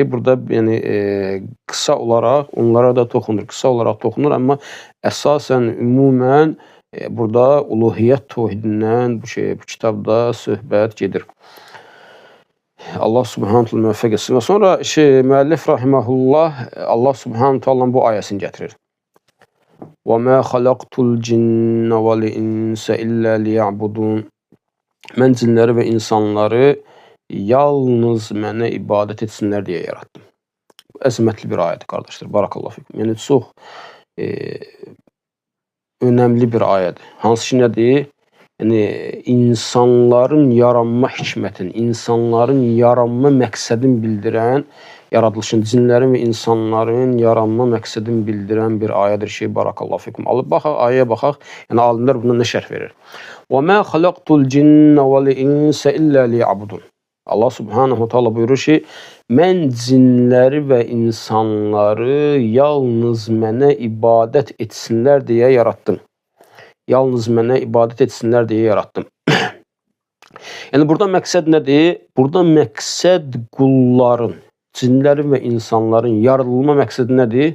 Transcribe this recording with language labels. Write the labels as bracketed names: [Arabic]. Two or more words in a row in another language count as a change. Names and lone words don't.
[Azerbaijani] Burada yəni qısa olaraq onlara da toxunur, qısa olaraq toxunur, amma əsasən ümumən burada uluhiyyət təvhidindən bu kitabda söhbət gedir. [Arabic] الله سبحانه تعالى [Azerbaijani] müvəffəq etsin. Və sonra müəllif rahiməhullah [Arabic] الله سبحانه تعالى [Azerbaijani] bu ayəsini gətirir. [Arabic] وَمَا خَلَقْتُ الْجِنَّ وَالْإِنْسَ إِلَّا لِيَعْبُدُونَ. [Azerbaijani] Mən cinləri və insanları yalnız mənə ibadət etsinlər deyə yaratdım. Əzəmətli bir ayədir, qardaşlar. [Arabic] بارك الله فيكم. [Azerbaijani] Yəni, çox önəmli bir ayədir. Hansı ki, nədir? Yəni, insanların yaranma hikmətin, insanların yaranma məqsədini bildirən, yaradılışın, cinlərin və insanların yaranma məqsədini bildirən bir ayədir ki, [Arabic] بارك الله فيكم. [Azerbaijani] Alıb baxaq, ayəyə baxaq, yəni alimlər buna nə şərh verir? [Arabic] وَمَا خَلَقْتُ الْجِنَّ وَالْإِنْسَ إِلَّا لِيَعْبُدُونَ. الله سبحانه تعالى [Azerbaijani] buyurur ki, mən cinləri və insanları yalnız mənə ibadət etsinlər deyə yaratdım. yalnız mənə ibadət etsinlər deyə yaratdım. Yəni burada məqsəd nədir? Burada məqsəd qulların, cinlərin və insanların yaradılma məqsədi nədir?